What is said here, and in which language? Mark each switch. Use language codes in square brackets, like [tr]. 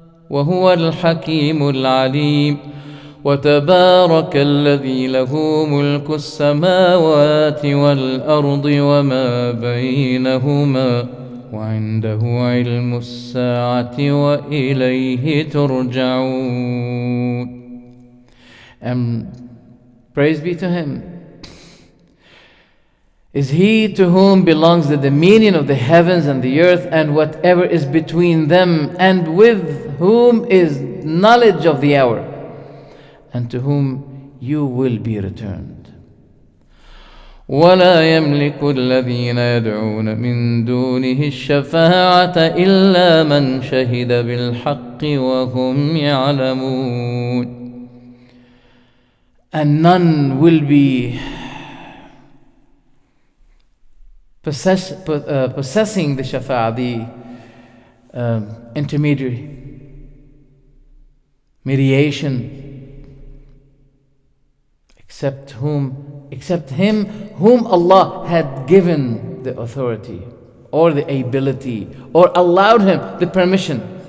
[ar] وهو الحكيم العليم وتبارك الذي له ملك السماوات والأرض وما بينهما وعنده علم الساعة وإليه ترجعون. [en] And praise be to him is he to whom belongs the dominion of the heavens and the earth and whatever is between them, and with whom is knowledge of the hour, and to whom you will be returned. [ar] ولا يملك الذين يدعون من دونه الشفاعة إلا من شهد بالحق وهم يعلمون. [en] And none will be possessing the shafa'ah, the intermediary, mediation, except him whom Allah had given the authority or the ability or allowed him the permission.